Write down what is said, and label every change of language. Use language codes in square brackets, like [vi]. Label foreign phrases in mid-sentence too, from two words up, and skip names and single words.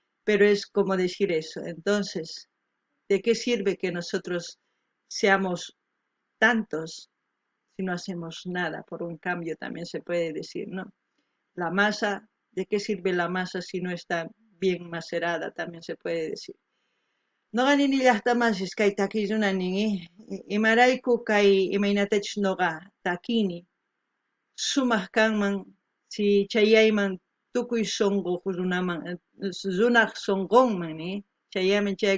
[es] pero es como decir eso. Entonces, ¿de qué sirve que nosotros seamos tantos si no hacemos nada? Por un cambio también se puede decir, ¿no? La masa, ¿de qué sirve la masa si no está bien macerada? También se puede decir. [qu] Noqa nini llaqtamanchis kay takiyunanin imarayku kay imaynatachus noqa takini sumaq kanman si chayayman tukuy sunquq runaman runaq sunqunman chayllaman chay